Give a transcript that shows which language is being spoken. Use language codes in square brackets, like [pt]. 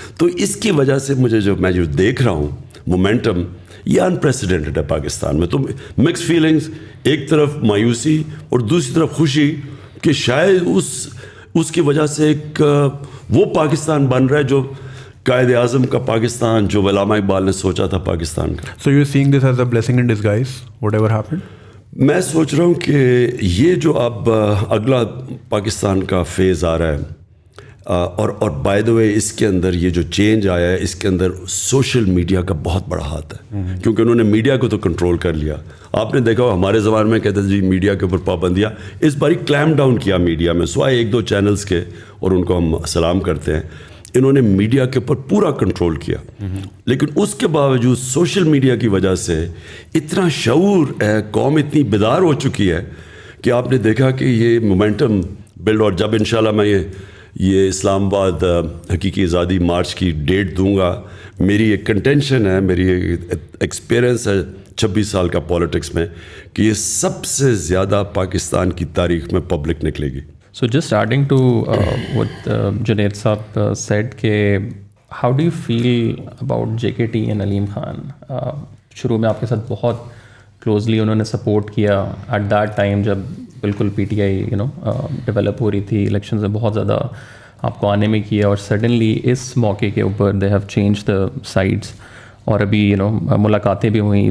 [ur] تو اس کی وجہ سے میں جو دیکھ رہا ہوں مومنٹم, یہ انپریسیڈنٹڈ ہے پاکستان میں. تو مکس فیلنگز, ایک طرف مایوسی اور دوسری طرف خوشی کہ شاید اس کی وجہ سے ایک وہ پاکستان بن رہا ہے جو قائد اعظم کا پاکستان, جو علامہ اقبال نے سوچا تھا پاکستان کا. [en] So you're seeing this as a blessing in disguise, whatever happened? [ur] میں سوچ رہا ہوں کہ یہ جو اب اگلا پاکستان کا فیز آ رہا ہے, اور [en] by the way [ur] اس کے اندر یہ جو چینج آیا ہے, اس کے اندر سوشل میڈیا کا بہت بڑا ہاتھ ہے, کیونکہ انہوں نے میڈیا کو تو کنٹرول کر لیا. آپ نے دیکھا ہمارے زمانے میں کہتے تھے جی میڈیا کے اوپر پابندیاں, اس باری کلیم ڈاؤن کیا میڈیا میں, سوائے 1-2 چینلز کے, اور ان کو ہم سلام کرتے ہیں. انہوں نے میڈیا کے اوپر پورا کنٹرول کیا. لیکن اس کے باوجود سوشل میڈیا کی وجہ سے اتنا شعور ہے, قوم اتنی بیدار ہو چکی ہے کہ آپ نے دیکھا کہ یہ مومنٹم بلڈ. اور جب انشاءاللہ میں یہ اسلام آباد حقیقی آزادی مارچ کی ڈیٹ دوں گا, میری ایک کنٹینشن ہے, میری ایکسپیرئنس ہے 26 سال کا پولیٹکس میں, کہ یہ سب سے زیادہ پاکستان کی تاریخ میں پبلک نکلے گی. [en] So just adding to what Junaid Saab said, how do you feel about JKT and Aleem Khan? [ur] شروع میں آپ کے ساتھ بہت کلوزلی انہوں نے سپورٹ کیا [en] at that time [ur] جب بالکل پی ٹی آئی ڈیولپ ہو رہی تھی, الیکشنز میں بہت زیادہ آپ کو آنے میں کیا, اور سڈنلی اس موقع کے اوپر [en] they have change the sides, [ur] اور ابھی ملاقاتیں بھی ہوئیں.